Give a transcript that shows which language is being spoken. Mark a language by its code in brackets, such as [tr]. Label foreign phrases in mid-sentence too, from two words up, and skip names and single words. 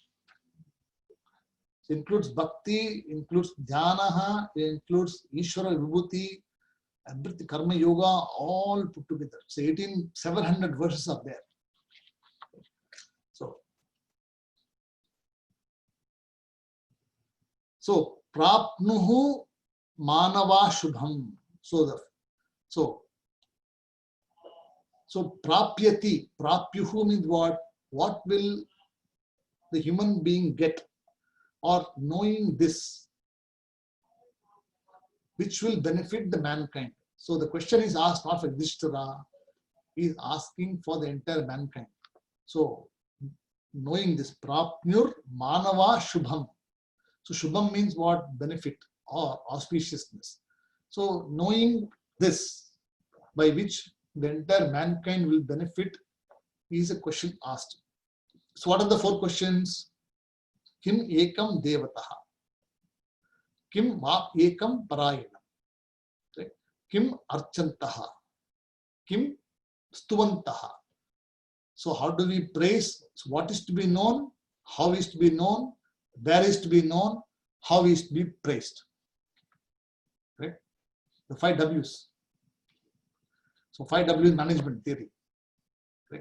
[en] It includes bhakti, includes dhyanaha, it includes Ishvara Vibhuti, everything, Karma Yoga, all put together. So 700 verses are there. So [sa] प्राप्नुयुः मानवाः शुभम्. [en] So [sa] प्राप्यति, प्राप्युः [en] means what? What will the human being get? Or knowing this, which will benefit the mankind. So the question is asked not for Yudhishthira, he is asking for the entire mankind. So knowing this, [sa] प्राप्नुयुर् मानवाः शुभम्. [en] So shubham means what? Benefit or auspiciousness. So knowing this, by which the entire mankind will benefit, is a question asked. So what are the 4 questions? [sa] किम् एकम् देवताः । किम् म एकम् परायणम् . Right? किम् अर्चन्तः । किम् स्तुवन्तः . [en] So how do we praise? So what is to be known? How is to be known? Where is to be known? How is to be praised? Right? The 5 W's. So 5 W is management theory. Right?